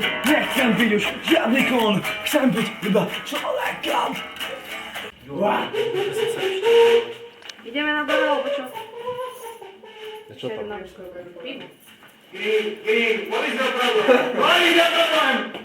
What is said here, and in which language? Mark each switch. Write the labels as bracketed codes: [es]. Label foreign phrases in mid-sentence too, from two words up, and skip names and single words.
[sk] Nechcem byť už žiadny kon, chcem byť iba človekom. Ideme na dole, alebo čo? Čo to? [en] Green, what is your problem? What is your problem?